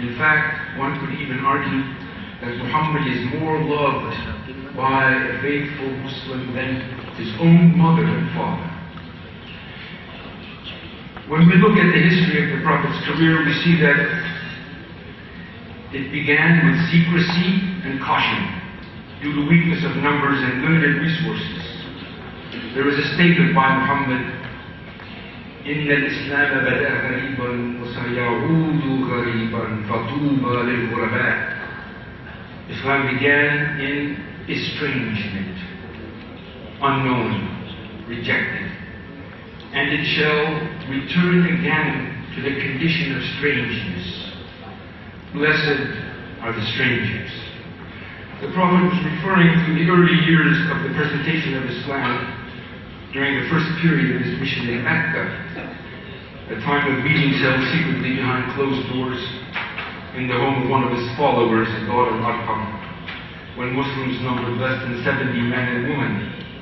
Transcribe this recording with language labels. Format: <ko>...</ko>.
<en>In fact, one could even argue that Muhammad is more loved by a faithful Muslim than his own mother and father. When we look at the history of the Prophet's career, we see that it began with secrecy and caution due to weakness of numbers and limited resources. There is a statement by Muhammad,</en> <ar>إن الإسلام بدأ غريبا وسيعود غريبا فطوبى للغرباء.</ar> <en>Islam began in estrangement, unknown, rejected, and it shall return again to the condition of strangeness. Blessed are the strangers. The Prophet was referring to the early years of the presentation of Islam during the first period of his mission in Mecca, a time of meetings held secretly behind closed doors in the home of one of his followers, his daughter Arqam, when Muslims numbered less than 70 men and women.</en>